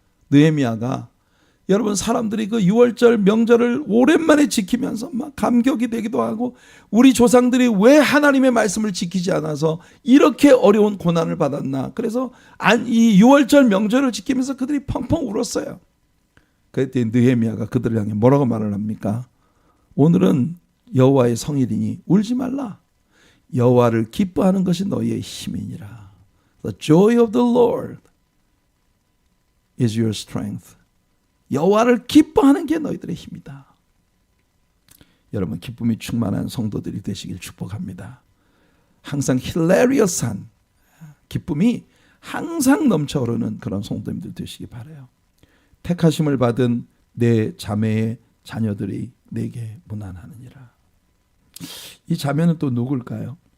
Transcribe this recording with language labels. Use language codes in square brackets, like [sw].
[ko] 느헤미야가 여러분 사람들이 그 6월절 명절을 오랜만에 지키면서 막 감격이 되기도 하고 우리 조상들이 왜 하나님의 말씀을 지키지 않아서 이렇게 어려운 고난을 받았나. 그래서 이 6월절 명절을 지키면서 그들이 펑펑 울었어요. 그때 느헤미야가 그들을 향해 뭐라고 말을 합니까? 오늘은 여호와의 성일이니 울지 말라. 여호와를 기뻐하는 것이 너희의 힘이니라. [en] The joy of the Lord is your strength. [ko] 여호와를 기뻐하는 게 너희들의 힘이다. 여러분 기쁨이 충만한 성도들이 되시길 축복합니다. 항상 hilarious한 기쁨이 항상 넘쳐오르는 그런 성도님들 되시기 바라요. 택하심을 받은 내 자매의 자녀들이 내게 문안하느니라. 이 자매는 또 누굴까요?